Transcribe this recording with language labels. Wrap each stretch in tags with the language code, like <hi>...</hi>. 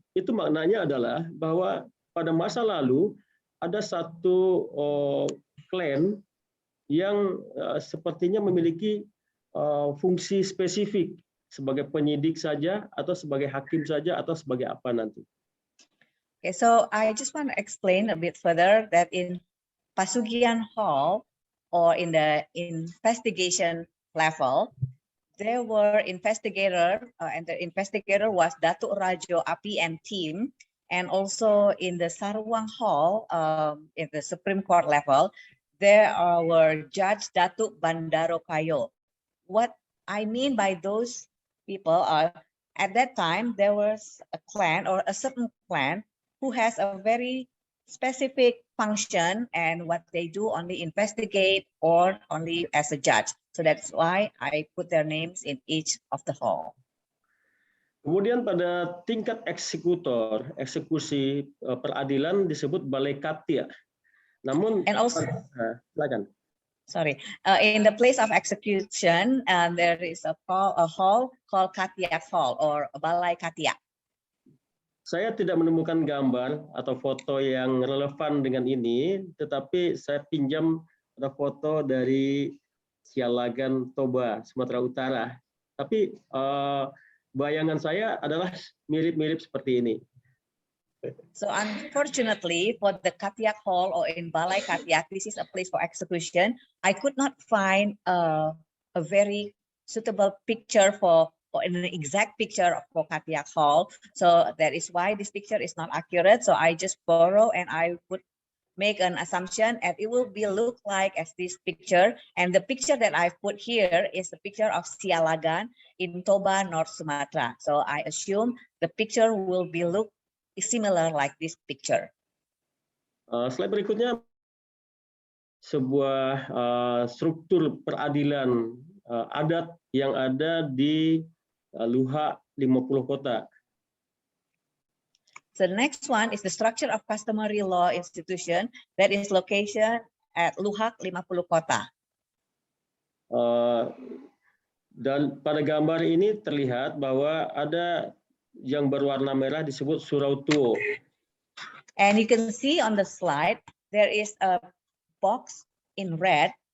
<id>Itu maknanya adalah bahwa pada masa lalu ada satu klan yang sepertinya memiliki fungsi spesifik sebagai penyidik saja atau sebagai hakim saja atau sebagai apa nanti.</id> <en>Okay, so I just want to explain a bit further that in Pasugian Hall or in the investigation level, there were investigator and the investigator was Datuk Rajo Api and team, and also in the Saruang Hall in the Supreme Court level, there were Judge Datuk Bandaro Kayo. What I mean by those people are, at that time there was a clan or a certain clan who has a very specific function, and what they do only investigate or only as a judge. So that's why I put their names in each of the hall.</en> <id>Kemudian pada tingkat eksekutor, eksekusi peradilan disebut Balai Katia. Namun,</id> <en>and also,</en> <id>silakan.</id> <en>in the place of execution, there is a hall called Katiak Hall or Balai Katiak.</en> <id>Saya tidak menemukan gambar atau foto yang relevan dengan ini, tetapi saya pinjam ada foto dari Sialagan, Toba, Sumatera Utara. Tapi bayangan saya adalah mirip-mirip seperti ini.</id> <en>So unfortunately, for the Katiak Hall or in Balai Katiak, this is a place for execution. I could not find a very suitable picture or an exact picture for Katiak Hall. So that is why this picture is not accurate. So I just borrow and I would make an assumption and it will be look like as this picture. And the picture that I've put here is the picture of Sialagan in Toba, North Sumatra. So I assume the picture will be look similar like this picture.</en> <id>Slide berikutnya, sebuah struktur peradilan adat yang ada di Luhak 50 kota.</id> <en>So the next one is the structure of customary law institution that is location at Luhak 50 kota.</en> <id>Dan pada gambar ini terlihat bahwa ada yang berwarna merah disebut Surau Tuo.</id> <en>And you can see on the slide, there is a box in red.</en>